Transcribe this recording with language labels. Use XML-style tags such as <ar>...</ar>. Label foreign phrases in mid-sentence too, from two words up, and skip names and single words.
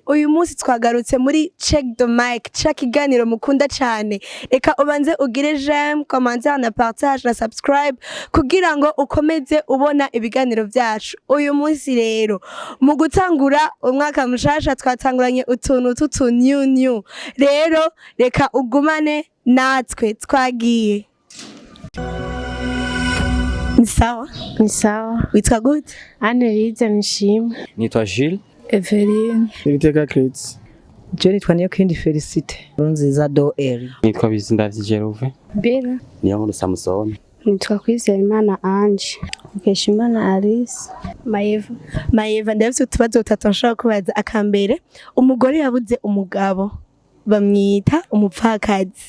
<rn>Uyu munsi twagarutse muri Check the Mic, check iganiro mukunda cyane. Eka ubanze ugire</rn> <fr>j'aime, commentaire</fr> <rn>na partage na subscribe kugira ngo ukomeze ubona ibiganiro byacu. Uyu munsi rero mu gutangura umwaka mushasha twatanguranye utuntu tutu new. Rero reka ugumane natwe twagiye. Ni sawa? Ni sawa. Witwa gute? Annelise Nishimwe. Nitwa Jules. Eveline. Iriteka Crates. Je nitwa Niyokindi Felicite. Nziza do eri. Nitwa Bizindavyi Jeruve. Bera. Niyo nkuru Samson. Nitwa Kwizeyimana Ange. Mukeshimana Alice. Maeva ndafite utubazo dutatu nshaka kubaza. Akambere, umugore yabuze umugabo bamwita umupfakazi.</rn>